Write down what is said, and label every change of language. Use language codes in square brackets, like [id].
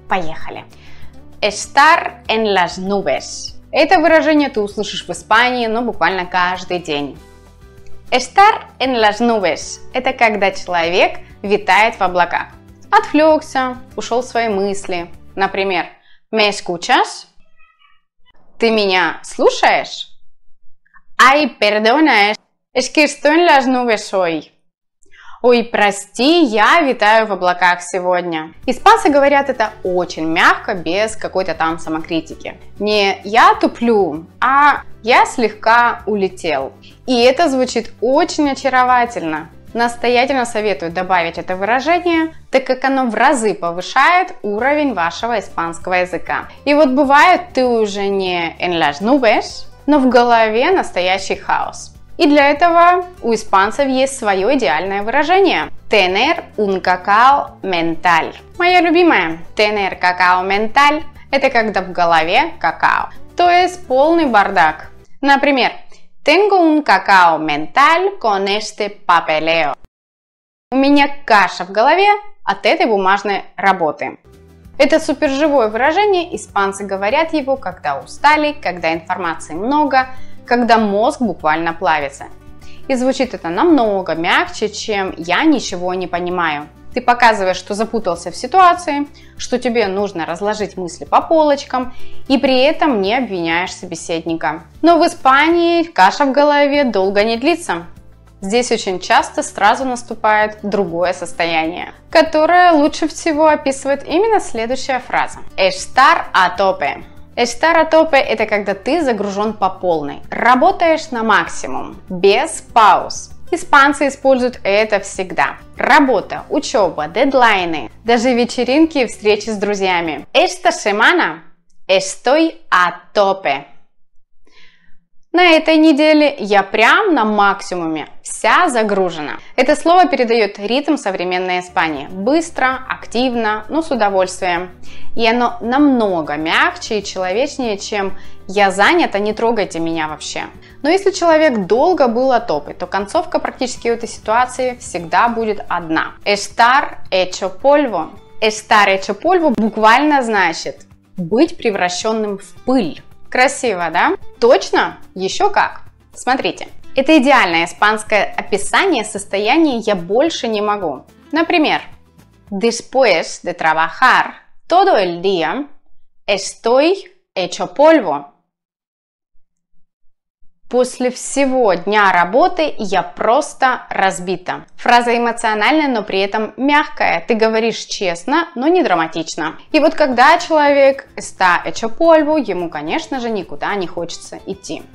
[ru] Поехали! [es] Estar en las nubes. [ru] Это выражение ты услышишь в Испании, но буквально каждый день. [es] Estar en las nubes [ru] – это когда человек витает в облаках. Отвлекся, ушел в свои мысли. Например, [es] ¿me escuchas? [ru] ¿Ты меня слушаешь? [es] Ay, perdona, es que estoy en las nubes hoy. [ru] Ой, прости, я витаю в облаках сегодня. Испанцы говорят это очень мягко, без какой-то там самокритики. Не «я туплю», а «я слегка улетел». И это звучит очень очаровательно. Настоятельно советую добавить это выражение, так как оно в разы повышает уровень вашего испанского языка. И вот бывает, ты уже не [es] en las nubes, [ru] но в голове настоящий хаос. И для этого у испанцев есть свое идеальное выражение – [es] tener un cacao mental. [ru] Моя любимая – [es] tener cacao mental [ru] – это когда в голове какао, то есть полный бардак. Например, [es] Tengo un cacao mental con este papeleo. [ru] У меня каша в голове от этой бумажной работы. Это суперживое выражение, испанцы говорят его, когда устали, когда информации много, когда мозг буквально плавится. И звучит это намного мягче, чем «я ничего не понимаю». Ты показываешь, что запутался в ситуации, что тебе нужно разложить мысли по полочкам, и при этом не обвиняешь собеседника. Но в Испании каша в голове долго не длится. Здесь очень часто сразу наступает другое состояние, которое лучше всего описывает именно следующая фраза. [es] Estar a tope. Estar a tope [ru] – это когда ты загружен по полной, работаешь на максимум, без пауз. Испанцы используют это всегда. Работа, учеба, дедлайны, даже вечеринки и встречи с друзьями. [es] Esta semana estoy a tope. [ru] На этой неделе я прям на максимуме, вся загружена. Это слово передает ритм современной Испании. Быстро, активно, но с удовольствием. И оно намного мягче и человечнее, чем «я занята, не трогайте меня вообще». Но если человек долго был [es] a tope, [ru] то концовка практически у этой ситуации всегда будет одна. [es] Estar hecho polvo. Estar hecho polvo [ru] буквально значит быть превращенным в пыль. Красиво, да? Точно? Еще как. Смотрите, это идеальное испанское описание состояния «я больше не могу». Например, [es] después de trabajar todo el día, estoy hecho polvo. [ru] После всего дня работы я просто разбита. Фраза эмоциональная, но при этом мягкая. Ты говоришь честно, но не драматично. И вот когда человек [es] está hecho polvo, [ru] ему, конечно же, никуда не хочется идти.